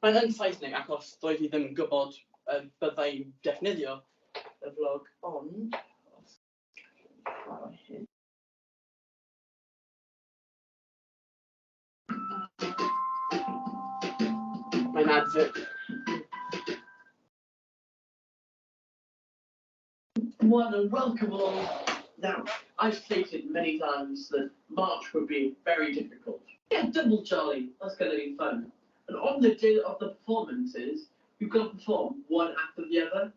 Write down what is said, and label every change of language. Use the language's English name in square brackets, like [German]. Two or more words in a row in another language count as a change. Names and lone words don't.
[Welsh] Mae'n yn Saesneg achos doedd hi ddim yn gwybod byddai'n defnyddio y vlog, ond... Mae'n advert. [English] One and welcome along. Now, I've stated many times that March would be very difficult. Yeah, double Charlie, that's going to be fun. And on the day of the performances, you've got to perform one after the other.